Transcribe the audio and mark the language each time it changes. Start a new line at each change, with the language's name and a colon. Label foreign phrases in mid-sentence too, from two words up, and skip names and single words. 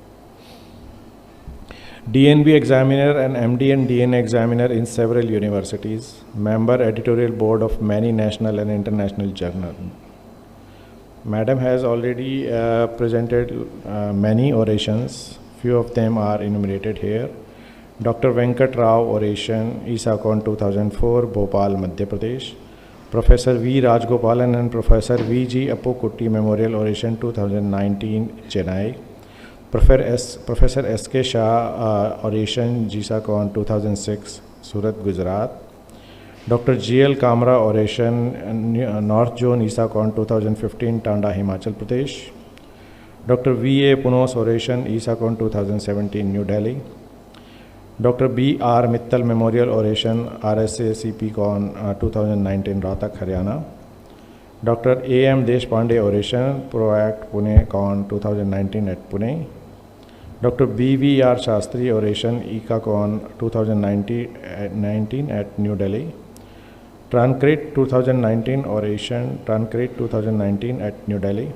English: DNB examiner and MD and DNA examiner in several universities, member editorial board of many national and international journals. Madam has already presented many orations. Few of them are enumerated here. Dr. Venkat Rao Oration, Tascon 2004, Bhopal, Madhya Pradesh. Professor V. Rajgopalan and Professor V. G. Appokutty Memorial Oration 2019, Chennai. Professor S. K. Shah Oration, Tascon 2006, Surat, Gujarat. Dr. G. L. Kamra Oration, North Zone, Tascon 2015, Tanda, Himachal Pradesh. Dr. V. A. Punos Oration, Tascon 2017, New Delhi. Dr. B. R. Mittal Memorial Oration, RSA CP Con 2019, Rohtak, Haryana. Dr. A. M. Deshpande Oration, ProAct Pune Con 2019 at Pune. Dr. B. V. R. Shastri Oration, ICA Con 2019 at New Delhi. Trancrit 2019 Oration, Trancrit 2019 at New Delhi.